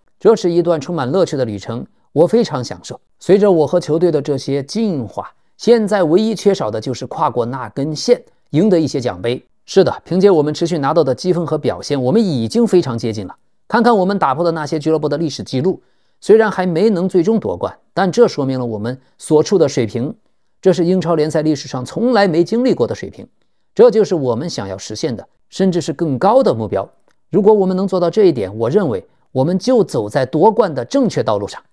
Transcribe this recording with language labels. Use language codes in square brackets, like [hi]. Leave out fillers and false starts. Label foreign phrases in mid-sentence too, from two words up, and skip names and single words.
[zh] 這是一段充滿樂趣的旅程，我非常享受。隨着我和球隊的這些進化，現在唯一缺少的就是跨過那根線，贏得一些獎杯。是的，憑借我們持續拿到的積分和表現，我們已經非常接近了。看看我們打破的那些俱樂部的歷史記錄，雖然還沒能最終奪冠，但這說明了我們所處的水平，這是英超聯賽歷史上從來沒經歷過的水平。這就是我們想要實現的，甚至是更高的目標。如果我們能做到這一點，我認為我們就走在奪冠的正確道路上。